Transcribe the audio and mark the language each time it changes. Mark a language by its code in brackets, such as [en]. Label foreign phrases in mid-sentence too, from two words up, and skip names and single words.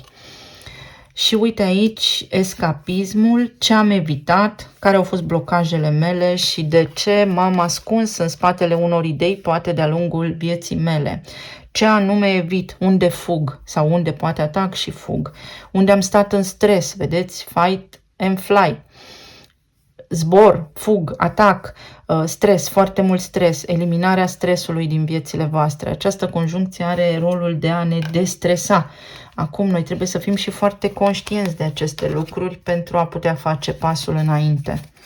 [ro] Și uite aici escapismul, ce am evitat, care au fost blocajele mele și de ce m-am ascuns în spatele unor idei, poate de-a lungul vieții mele. Ce anume evit, unde fug sau unde poate atac și fug, unde am stat în stres, vedeți, [en] fight and fly. [ro] Zbor, fug, atac, stres, foarte mult stres, eliminarea stresului din viețile voastre. Această conjuncție are rolul de a ne destresa. Acum noi trebuie să fim și foarte conștienți de aceste lucruri pentru a putea face pasul înainte.